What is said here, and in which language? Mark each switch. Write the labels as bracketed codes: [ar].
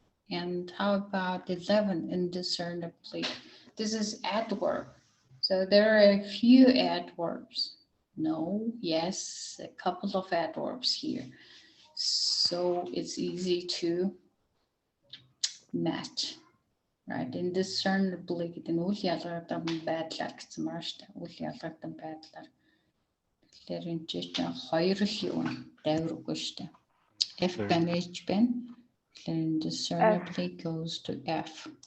[en] And how about 11, indiscernibly? This is adverb. So there are a few adverbs. No, yes, a couple of adverbs here. So it's easy to match, right? [mn] Indiscernibly гэдэг нь үл ялгагдсан байдлаар гэсэн маа штэ. Үл ялгагдсан байдлаар. Тэгэхээр энэ чинь хоёр л юу дайваргүй штэ. F байна, H байна. [en] Indiscernibly goes to F.